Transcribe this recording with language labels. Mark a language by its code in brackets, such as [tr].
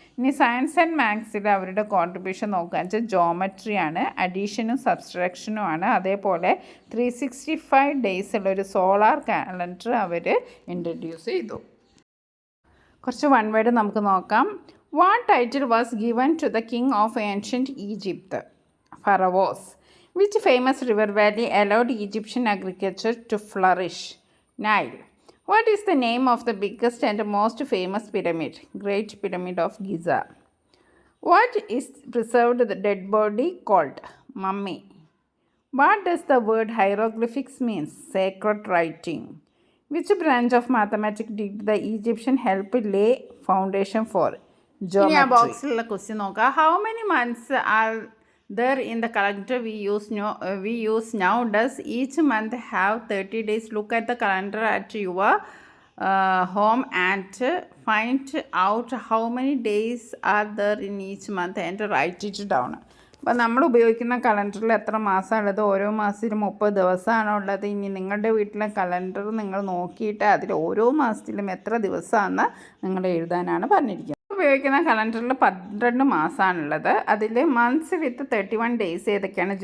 [ml] ഇനി science and മാത്സിൽ അവരുടെ contribution നോക്കുക വെച്ചാൽ ജോമെട്രി ആണ്, അഡീഷനും സബ്സ്ട്രാക്ഷനും ആണ്. അതേപോലെ 365 ഡേയ്സുള്ളൊരു സോളാർ കാലണ്ടർ അവർ ഇൻട്രൊഡ്യൂസ് ചെയ്തു. കുറച്ച് വൺ വേർഡ് നമുക്ക് നോക്കാം. [en] What title was given to the king of ancient Egypt? Pharaohs. Which famous river valley allowed Egyptian agriculture to flourish? Nile. What is the name of the biggest and most famous pyramid? Great Pyramid of Giza. What is preserved the dead body called? Mummy. What does the word hieroglyphics mean? Sacred writing. Which branch of mathematics did the Egyptian help lay foundation for? [ml] ഇനി ആ ബോക്സിലുള്ള question നോക്കാം. [en] How many months are there in the calendar we use now? Does each month have 30 days? Look at the calendar at your home and find out how many days are there in each month and write it down. [ml] അപ്പോൾ നമ്മൾ ഉപയോഗിക്കുന്ന കലണ്ടറിൽ എത്ര മാസമുള്ളത്, ഓരോ മാസത്തിലും 30 ദിവസമാണോ ഉള്ളത്? ഇനി നിങ്ങളുടെ വീട്ടിലെ കലണ്ടർ നിങ്ങൾ നോക്കിയിട്ട് അതിൽ ഓരോ മാസത്തിലും എത്ര ദിവസമാണെന്ന് നിങ്ങൾ എഴുതാനാണ് പറഞ്ഞിരിക്കുന്നത്. ഉപയോഗിക്കുന്ന കലണ്ടറിൽ 12 മാസമാണുള്ളത്. അതിൽ [en] months with 31 days [ml] ഏതൊക്കെയാണ്?